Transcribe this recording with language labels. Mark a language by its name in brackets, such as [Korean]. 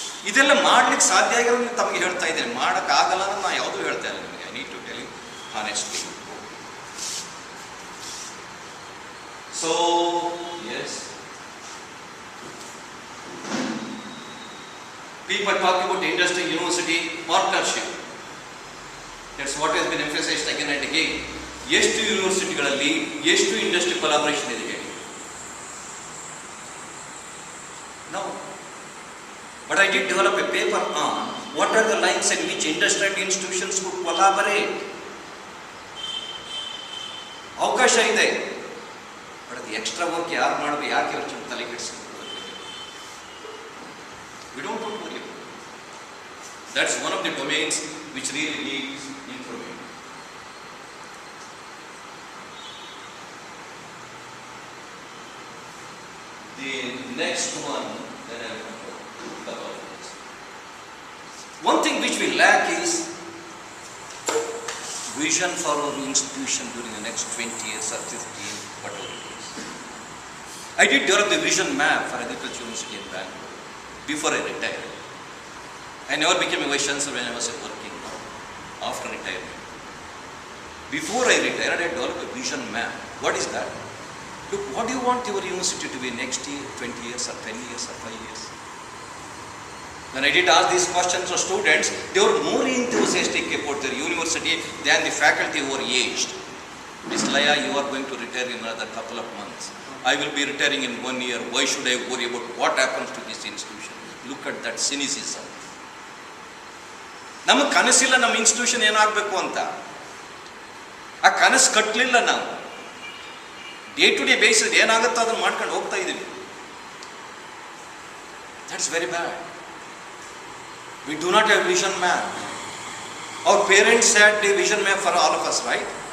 [Kannada] ಇದೆಲ್ಲ ಮಾಡ್ಲಿಕ್ಕೆ ಸಾಧ್ಯ ಆಗಿರೋದು ತಮಗೆ ಹೇಳ್ತಾ ಇದ್ದೇನೆ. ಮಾಡೋಕ್ಕಾಗಲ್ಲ ಅಂತ ನಾನು ಯಾವುದೂ ಹೇಳ್ತಾ ಇಲ್ಲ ನಿಮಗೆ. [English] I need to tell you honestly. So, yes, people talk about industry, university, partnership. That's what has been emphasized again and again. [Kannada] ಎಷ್ಟು ಯೂನಿವರ್ಸಿಟಿಗಳಲ್ಲಿ ಎಷ್ಟು ಇಂಡಸ್ಟ್ರಿ ಕೊಲಾಬರೇಷನ್ ಇದೆ ಹೇಳಿ? [English] No. But I did develop a paper on what are the lines in which industry and institutions could collaborate. [Kannada] ಅವಕಾಶ ಇದೆ. But ಅದು extra work ಯಾರು ಮಾಡಬೇಕು, ಯಾಕೆ ಅವ್ರ ತಲೆ ಕೆಡಿಸ್ಕೊಂಡು [English] We don't worry. That's one of the domains which really needs improvement. The next one, then I will go to couple of things. One thing which we lack is vision for our institution during the next 20 years or 15, whatever it is. I did develop the vision map for Agriculture University in Bangalore before I retired. I never became a vice chancellor when I was working after retirement. Before I retired, I developed a vision map. What is that? Look, what do you want your university to be next year, 20 years or 10 years or 5 years? When I did ask these questions to students, they were more enthusiastic about their university than the faculty who were aged. Ms. Laya, you are going to retire in another couple of months. I will be retiring in 1 year. Why should I worry about what happens to this institution? Look at that cynicism. [Kannada] ನಮಗೆ ಕನಸಿಲ್ಲ ನಮ್ಮ institution ಏನಾಗಬೇಕು ಅಂತ. ಆ ಕನಸು ಕಟ್ಟಲಿಲ್ಲ ನಾವು. Day to day basis ಏನಾಗುತ್ತೋ ಅದನ್ನು ಮಾಡ್ಕೊಂಡು ಹೋಗ್ತಾ ಇದ್ದೀವಿ. [English] That's very bad. We do not have vision map. Our parents had the vision map for all of us, right?